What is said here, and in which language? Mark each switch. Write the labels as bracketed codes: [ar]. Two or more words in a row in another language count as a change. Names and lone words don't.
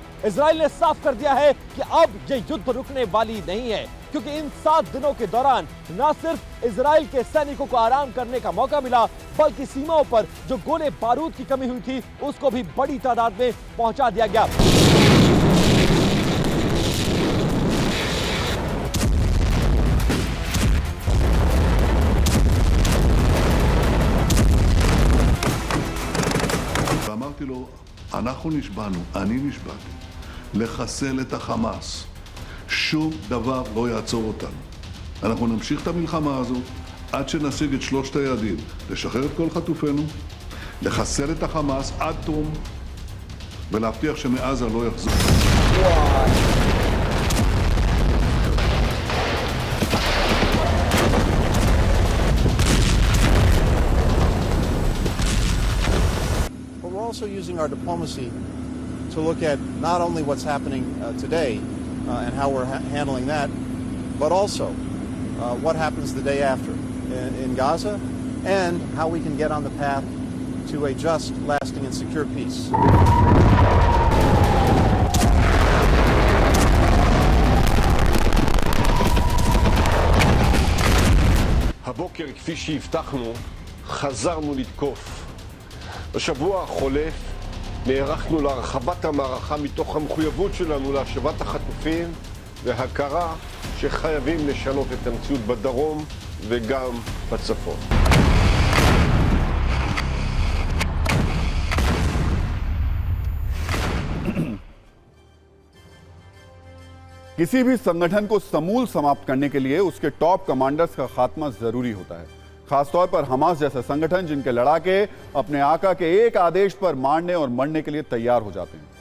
[hi] इजराइल ने साफ कर दिया है कि अब ये युद्ध रुकने वाली नहीं है, क्योंकि इन 7 दिनों के दौरान न सिर्फ इजराइल के सैनिकों को आराम करने का मौका मिला, बल्कि सीमाओं पर जो गोले बारूद की कमी हुई थी उसको भी बड़ी तादाद में पहुंचा दिया गया। [he] ואמרתי לו, אנחנו נשבענו, אני נשבעתי, לחסל את החמאס. שום דבר לא יעצור אותנו. אנחנו נמשיך את המלחמה הזאת עד שנשיג את 3 היעדים. לשחרר את כל חטופינו, לחסל את החמאס עד תום, ולהבטיח שמעזה לא יחזור. [en] We're also using our diplomacy to look at not only what's happening today and how we're handling that, but also what happens the day after in Gaza, and how we can get on the path to a just, lasting, and secure peace. [he] הבוקר, כפי שהבטחנו, חזרנו לתקוף. בשבוע החולף נערכנו להרחבת המערכה מתוך המחויבות שלנו להשבת החטופים והכרה שחייבים לשנות את המציאות בדרום וגם בצפון. [hi] किसी भी संगठन को समूल समाप्त करने के लिए उसके [en] top commanders [hi] का खात्मा जरूरी होता है, खासतौर पर हमास जैसे संगठन जिनके लड़ाके अपने आका के एक आदेश पर मारने और मरने के लिए तैयार हो जाते हैं।